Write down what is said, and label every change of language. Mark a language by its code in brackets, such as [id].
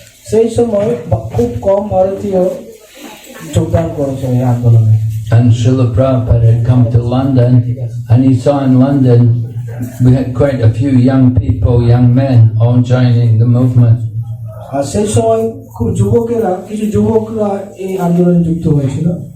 [bn] সেই সময় খুব কম ভারতীয় যোগদান করেছে এই আন্দোলনে। [en] And Srila Prabhupada had come to London, and he saw in London we had quite a few young people, young men, all joining the movement. [bn] আর সেই সময় খুব কিছু যুবকরা এই আন্দোলনে যুক্ত হয়েছিল।